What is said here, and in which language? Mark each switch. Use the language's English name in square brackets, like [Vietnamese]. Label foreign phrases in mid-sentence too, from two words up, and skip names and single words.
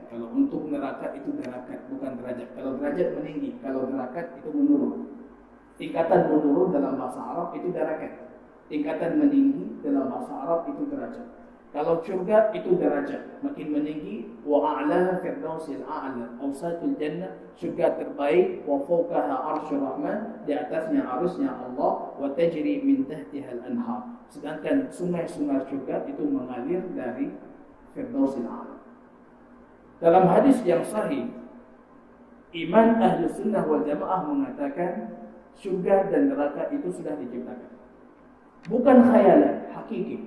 [Indonesian] Kalau untuk neraka itu darakat, bukan derajat. Kalau derajat meninggi, kalau darakat itu menurun. Tingkatan menurun dalam bahasa Arab itu darakat. Tingkatan meninggi dalam bahasa Arab itu derajat. Kalau surga itu derajat, makin meninggi. [Arabic] وأعلاها الفردوس الأعلى، أوسط الجنة, [Indonesian] surga terbaik. [Arabic] وفوقها عرش الرحمن, [Indonesian] di atasnya arusnya Allah. [Arabic] وتجري من تحتها الأنهار, [Indonesian] sedangkan sungai-sungai surga itu mengalir dari [Arabic] الفردوس الأعلى. [Indonesian] Dalam hadis yang sahih, iman [Arabic] أهل السنة والجماعة [Indonesian] mengatakan surga dan neraka itu sudah diciptakan. Bukan khayalan, hakiki.